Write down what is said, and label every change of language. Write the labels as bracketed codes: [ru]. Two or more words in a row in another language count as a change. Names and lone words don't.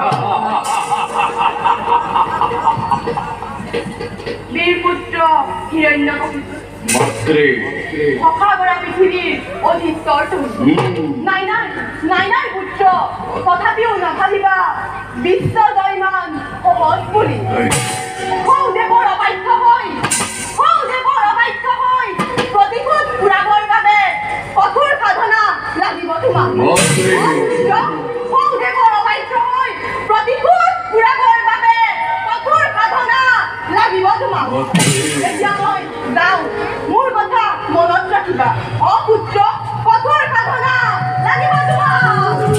[as] বীরপুত্র হিরণ্যকশিপু মাত্রে অখাগরা পৃথিবীর অধিস্তর তুমি নাই নাই নাই নাই পুত্র তথাপিও নাভাবিবা বিশ্ব জয়মান সহজ বুলি হৌ দেৱৰ অবাধ্য হৈ প্ৰতিশোধ ঘূৰাবৰ বাবে কঠোৰ সাধনা লাগিব তোমাক মাত্রে হৌ দেৱৰ অবাধ্য হৈ প্ৰতিশোধ ঘূৰাবৰ বাবে কঠোৰ সাধনা লাগিব তোমাক এতিয়া মই যাওঁ মোৰ কথা মনত ৰাখিবা অপুত্ৰ কঠোৰ সাধনা লাগিব তোমাক